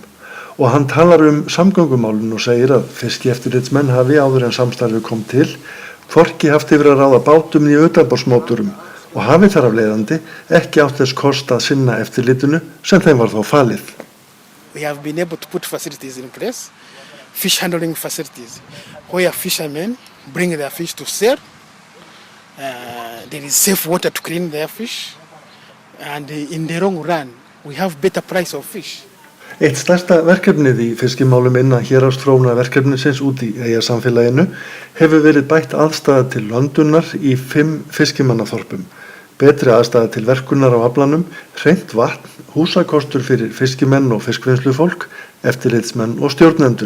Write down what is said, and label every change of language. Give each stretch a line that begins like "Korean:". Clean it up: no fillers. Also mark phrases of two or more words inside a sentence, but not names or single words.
Icelandic: Og hann talar samgöngumálin og segir að fiskieftirlitsmenn hafi áður en samstarfið kom til, hvorki haft yfir að ráða bátum í utanborðsmótorum og hafi þar af leiðandi ekki átt þess kost að sinna eftirlitinu sem þeim var þá falið.
English: We have been able to put facilities in place, fish handling facilities, where fishermen bring their fish to sell. There is safe water to clean their fish, and in the long run, we have better price of fish.
Icelandic: Eitt stærsta verkefnið í fiskimálum innan héraðsþróunarverkefnisins út í eyjasamfélaginu hefur verið bætt aðstaða til löndunar í 5 fiskimannaþorpum. Betri aðstaða til verkunar á aflanum, hreint vatn, húsakostur fyrir fiskimenn og fiskvinnslufólk, eftirlitsmenn og stjórnendur.